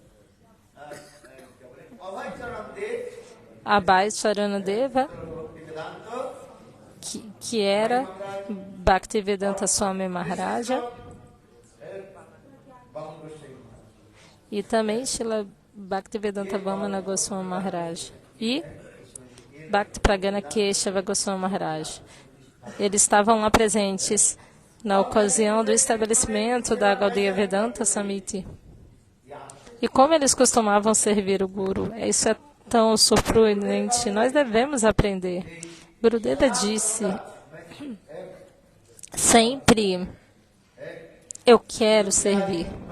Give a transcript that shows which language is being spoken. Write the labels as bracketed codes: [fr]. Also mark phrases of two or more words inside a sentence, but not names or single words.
[pt] Abhay Charanadeva, que era Bhaktivedanta Swami Maharaja, e também Srila Bhaktivedanta Vamana Goswami Maharaj e Bhakti Pragyana Keshava Goswami Maharaj. Eles estavam lá presentes na ocasião do estabelecimento da Gaudiya Vedanta Samiti. E como eles costumavam servir o Guru, isso é tão surpreendente. Nós devemos aprender. Gurudeva disse, sempre eu quero servir.